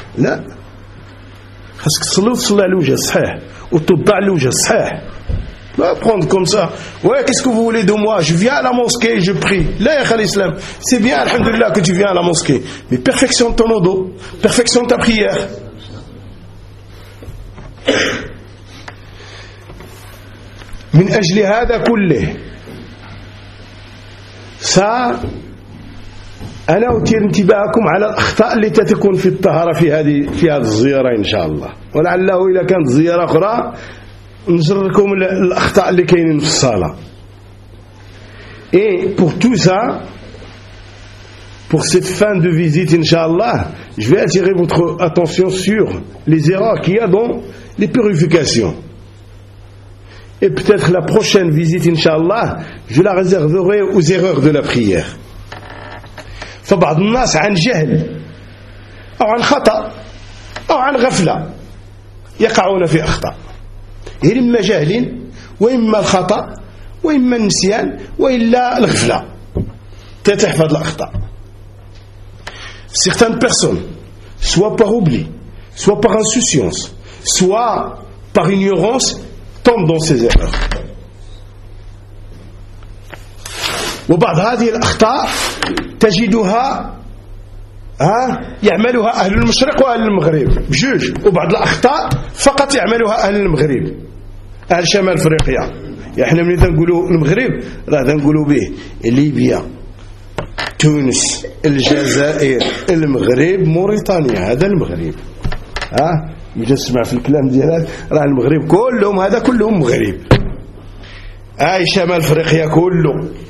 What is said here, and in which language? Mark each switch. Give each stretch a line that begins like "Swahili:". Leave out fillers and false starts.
French: Là, parce que
Arabic: sallallahu alayhi wa sallam,
French: ou tout bas alayhi wa sallam, va prendre comme ça. Ouais, qu'est-ce que vous voulez de moi? Je viens à la mosquée, je prie. Là, y'a khal islam. C'est bien, alhamdulillah, que tu viens à la mosquée. Mais perfectionne ton odo, perfectionne ta prière.
Arabic: من أجل هذا كله أنا أثير انتباهكم على الأخطاء التي تكون في الطهارة في هذه الزيارة إن شاء الله، ولعله إذا كانت زيارة أخرى نجركم الأخطاء اللي كاينين في الصالة.
French: Et pour tout ça, pour cette fin de visite inshallah, je vais attirer votre attention sur les erreurs qu'il y a dans les purifications. Et peut-être la prochaine visite, inshallah, je la réserverai aux erreurs de la prière.
Arabic: فبعض الناس عن جهل أو عن خطأ أو عن غفلة يقعون في أخطاء. إما جاهلين وإما الخطأ وإما النسيان وإلا الغفلة تتحفظ الأخطاء.
French: certaines personnes, soit par oubli, soit par insouciance, soit par ignorance, tombent dans ces erreurs.
Arabic: وبعض هذه الأخطاء تجدها يعملها أهل المشرق وأهل المغرب بجوج وبعض الأخطاء فقط يعملها أهل المغرب أهل شمال أفريقيا يعني من إذا نقولوا المغرب راه نقولوا به ليبيا تونس الجزائر المغرب موريتانيا هذا المغرب يجسمع في الكلام ديالك راه المغرب كلهم هذا كلهم مغرب أي شمال أفريقيا كله